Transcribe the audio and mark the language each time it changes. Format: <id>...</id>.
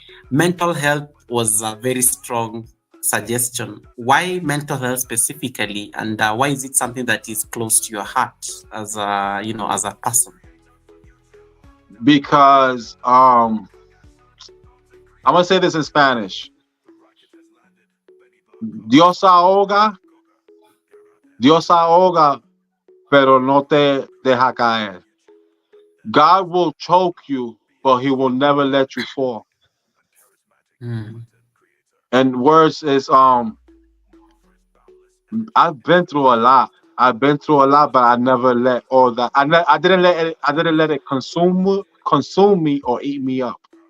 <en>Mental health was a very strong suggestion. Why mental health specifically, and why is it something that is close to your heart as a person? Because I'm gonna say this in Spanish.</en> <es>Dios ahoga, Dios ahoga, pero no te deja caer.</es> <en>God will choke you, but He will never let you fall. Mm, And words is I've been through a lot. I've been through a lot, but I never let all that. I didn't let it. I didn't let it consume me or eat me up.</en>